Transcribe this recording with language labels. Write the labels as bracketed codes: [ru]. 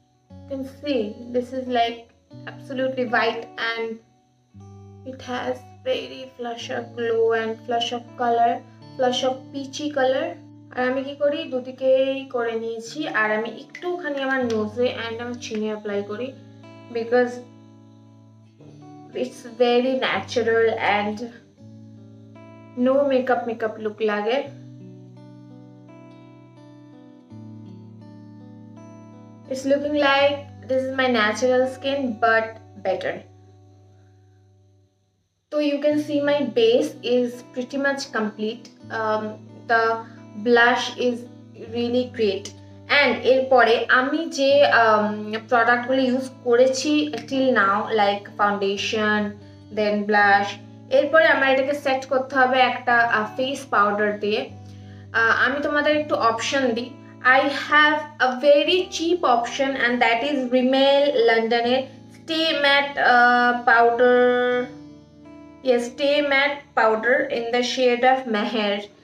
[en] You can see this is like absolutely white and it has very flush of glow and flush of color, flush of peachy color. [bn] আর আমি কি করি, দুদিকেই করে নিয়েছি। আর আমি একটুখানি আমার [en] নোজে অ্যান্ড আমার চিনে অ্যাপ্লাই করি, because it's very natural and no makeup look লাগে। It's looking like this is my natural skin but better. So you can see my base is pretty much complete. The blush is really great. [bn] And এরপরে আমি যে প্রোডাক্টগুলো use করেছি [en] till now, like foundation, then blush, [bn] এরপরে আমার এটাকে set করতে হবে একটা ফেস পাউডার দিয়ে। আমি তোমাদের একটু অপশন দিই। [en] I have a very cheap option and that is Rimmel London Stay Matte powder. Yes, Stay Matte powder in the shade of Meher.